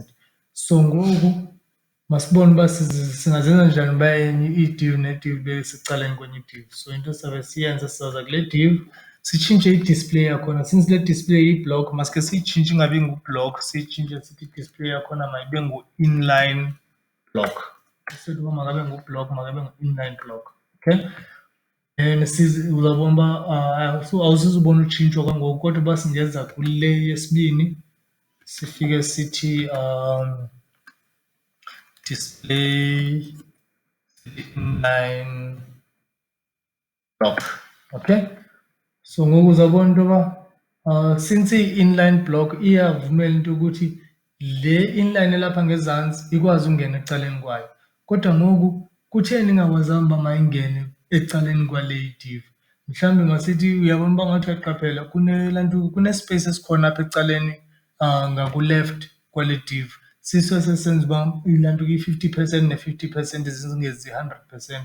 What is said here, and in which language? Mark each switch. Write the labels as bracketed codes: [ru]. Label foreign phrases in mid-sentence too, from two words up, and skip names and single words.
[xh] So ngoku masibone uba singazenza njani uba enye i-div ne-div besecaleni kwenye i-div. So into esizawube siyenze sizawuza kule div sitshintshe i-display yakhona. Since le display iyi-block maske siyitshintshe ingabi ngu-block, siyitshintshe sithi i-display yakhona mayibe ngu- [en] inline block. [xh] Instead uba makabe ngu-block makabe ngu- [en] inline block, [xh] okay? And uzawubona uba awusizubona utshintsho kwangoku, kodwa uba singeza kule yesibini sifike sithi [en] display inline block, [xh] okay? So ngoku uzawubona into yoba since iyi- [en] inline block [xh] iyavumela into yokuthi le inline elapha ngezantsi ikwazi ungena ecaleni kwayo, kodwa ngoku kutheni ingakwazanga uba mayingene ecaleni kwale div? Mhlawumbi masithi uyabona uba ngathi uyaqaphela kune-space esikhona apha ecaleni ngaku-left kwale div, siso esesenza uba ilanto i-50% ne-50% zingezi 100%.